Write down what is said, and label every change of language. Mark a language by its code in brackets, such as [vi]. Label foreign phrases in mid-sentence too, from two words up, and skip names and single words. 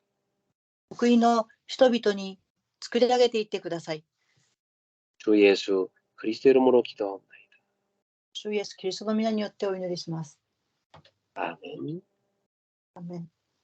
[ja] 福音の人々に作り上げていってください。 [ko] 주 예수 그리스도 이름으로 기도합니다. [ja] 主イエスキリストの皆によってお祈りします。 [ko] 아멘. [ja] アーメン。